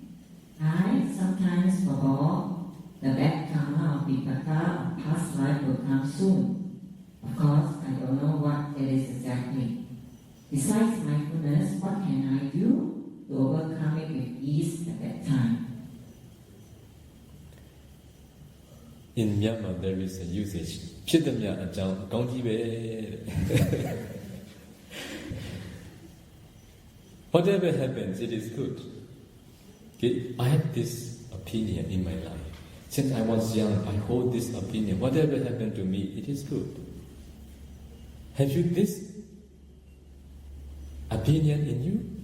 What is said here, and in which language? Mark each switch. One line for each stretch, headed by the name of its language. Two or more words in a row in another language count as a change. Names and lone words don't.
English: I sometimes forgot the bad karma of Vipaka of past life will come soon. Of course, I don't know what it is exactly. Besides mindfulness, what can I do to overcome it with ease at that time? In Myanmar, there is a usage.
Burmese: ဖြစ်သည်များအကြောင်းကောင်းကြီးပဲ
English: Whatever happens, it is good. Okay? I have this opinion in my life. Since I was young, I hold this opinion. Whatever happened to me, it is good. Have you this opinion in you?